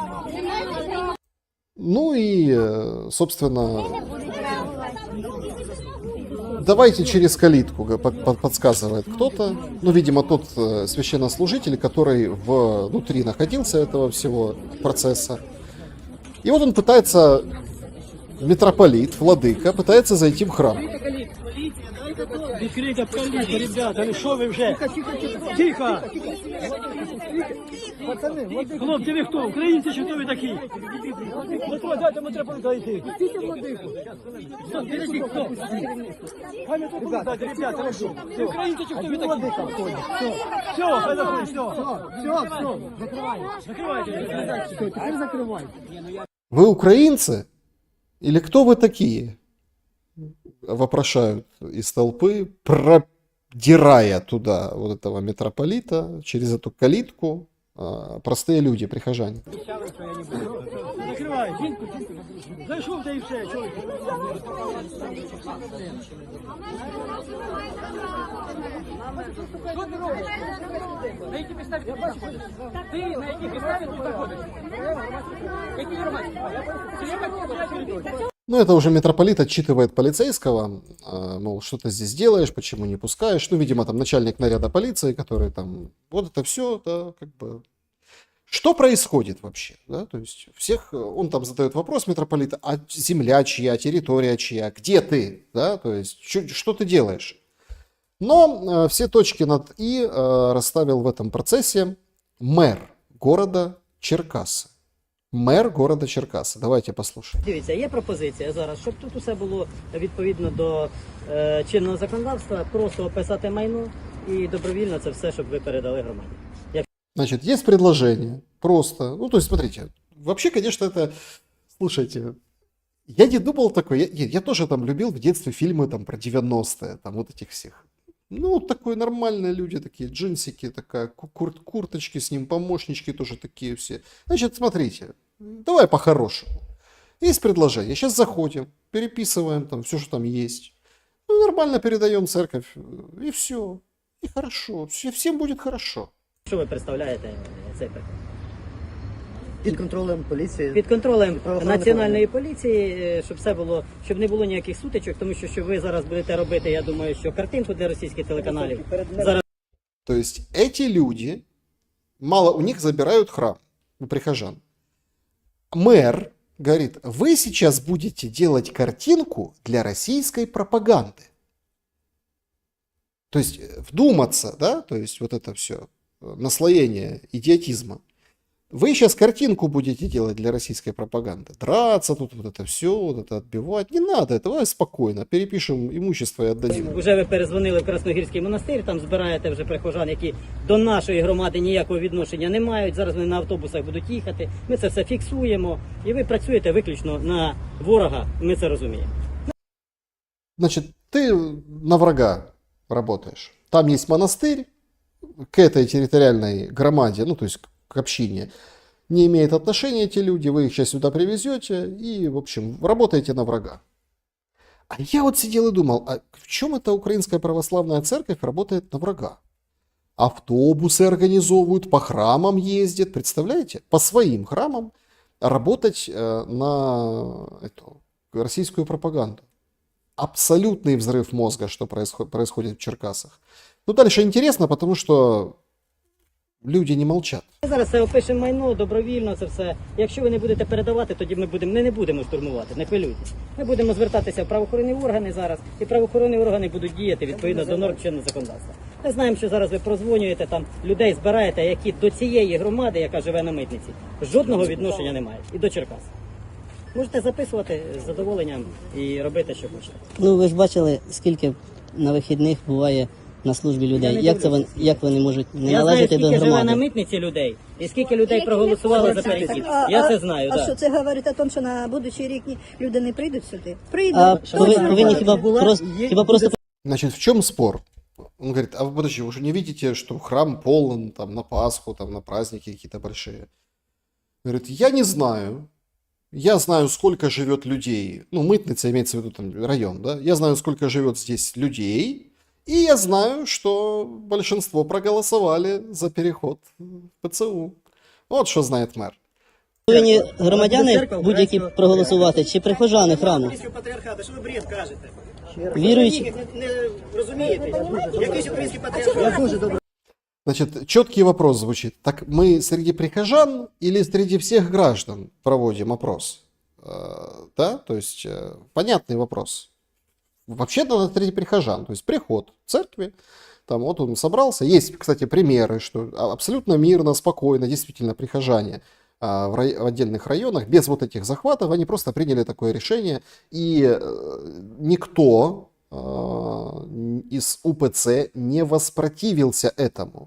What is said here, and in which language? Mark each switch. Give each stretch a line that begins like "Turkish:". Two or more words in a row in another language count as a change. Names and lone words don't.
Russian: Ну и, собственно, давайте через калитку, подсказывает кто-то. Ну, видимо, тот священнослужитель, который внутри находился этого всего процесса. И вот он пытается, митрополит, владыка, пытается зайти в храм.
Ukrainian: Відкрийте калітку, ребята, ну що ви вже? Тихо! Хлопці, ви хто? Українці чи хто ви такі? Дмитро, дайте митрополита йти. Підожди, хто? Хай митрополита дайте, ребята, ви що? Ви українці чи хто ви такі? Все, хай закрий, все. Закривайте.
Russian: Вы украинцы? Или кто вы такие? Вопрошают из толпы, продирая туда вот этого митрополита через эту калитку простые люди, прихожане.
Ukrainian: Закривай, зайшов, та і все, чоловік. Що ти робиш? На якій підставі ти знаходиш? Ти на якій підставі тут знаходиш? Які громадські?
Russian: Ну, это уже митрополит отчитывает полицейского, мол, что ты здесь делаешь, почему не пускаешь. Ну, видимо, там начальник наряда полиции, который там, вот это все, да, как бы... Что происходит вообще, да, то есть всех, он там задает вопрос митрополита, а земля чья, территория чья, где ты, да, то есть что ты делаешь? Но все точки над «и» расставил в этом процессе мэр города Черкассы. Мэр города Черкасы. Давайте послушаем.
Ukrainian: Дивіться, є пропозиція зараз, щоб тут усе було відповідно до чинного законодавства, просто описати майно і добровільно це все, щоб ви передали громаді.
Russian: Значит, есть предложение. Просто. Ну, то есть, смотрите. Вообще, конечно, это... Слушайте, я не думал такой. Я тоже там любил в детстве фильмы там про 90-е, там вот этих всех. Ну, такой нормальные люди, такие джинсики, такая курточки с ним, помощнички тоже такие все. Значит, смотрите, давай по-хорошему. Есть предложение. Сейчас заходим, переписываем там все, что там есть. Ну, нормально передаем церковь, и все. И хорошо. Всем будет хорошо.
Ukrainian: Що ви представляєте цей приклад? Під контролем поліції. Під контролем Правоохоронних національної поліції, щоб все було, щоб не було ніяких сутичок, тому що ви зараз будете робити, я думаю, що картинку для російських телеканалів. Зараз
Russian: То есть эти люди, мало у них забирают храм, у прихожан. Мэр говорит, вы сейчас будете делать картинку для российской пропаганды. То есть вдуматься, да, то есть вот это все, наслоение идиотизма. Вы сейчас картинку будете делать для российской пропаганды. Драться тут, вот это все, вот это отбивать. Не надо, давай спокойно, перепишем имущество и отдадим.
Ukrainian: вже ви перезвонили в Красногірський монастир, там збираєте вже прихожан, які до нашої громади ніякого відношення не мають. Зараз вони на автобусах будуть їхати. Ми це все фіксуємо. І ви працюєте виключно на ворога, ми це розуміємо.
Russian: Значит, ты на врага работаешь. Там есть монастырь, к этой территориальной громаде, ну то есть к общине, не имеют отношения эти люди, вы их сейчас сюда привезете и, в общем, работаете на врага. А я вот сидел и думал, а в чем эта украинская православная церковь работает на врага? Автобусы организовывают, по храмам ездят, представляете? По своим храмам работать на эту российскую пропаганду. Абсолютный взрыв мозга, что происходит в Черкасах. Ну, дальше интересно, потому что люди не молчат.
Ukrainian: Ми зараз це опишемо майно, добровільно це все. Якщо ви не будете передавати, тоді ми не будемо штурмувати, не хвилюйтесь. Ми будемо звертатися в правоохоронні органи зараз, і правоохоронні органи будуть діяти відповідно до норм чинного законодавства. Ми знаємо, що зараз ви прозвонюєте, там людей збираєте, які до цієї громади, яка живе на митниці, жодного відношення не мають. І до Черкас. Можете записувати з задоволенням і робити, що хочете. Ну, ви ж бачили, скільки на вихідних буває на службі людей. Як вони можуть не Я знаю, належати до скільки живе на громади? митниці людей, і скільки людей проголосували за перехід. Я це знаю, А так. що це говорить о тому, що на будучий рік люди не прийдуть сюди? Прийдуть. А Точно повинні прийдуть. хіба просто
Russian: Значит, в чем спор? Он говорит, а вы подожди, вы же не видите, что храм полон там на Пасху, там на праздники какие-то большие? Говорит, я не знаю. Я знаю, сколько живет людей. Ну, Мытница имеется в виду там район, да? Я знаю, сколько живет здесь людей. И я знаю, что большинство проголосовали за переход в ПЦУ. Вот что знает мэр.
Ukrainian: повинні громадяни будь-які проголосувати, чи прихожани храму? Патріархат, що ви бред кажете? Віруючі. Не розумієте? Якийсь український патріархат?
Russian: Значит, четкий вопрос звучит. Так мы среди прихожан или среди всех граждан проводим опрос? Да, то есть понятный вопрос. Вообще-то это среди прихожан, то есть приход в церкви, там вот он собрался. Есть, кстати, примеры, что абсолютно мирно, спокойно, действительно прихожане в отдельных районах, без вот этих захватов, они просто приняли такое решение, и никто из УПЦ не воспротивился этому.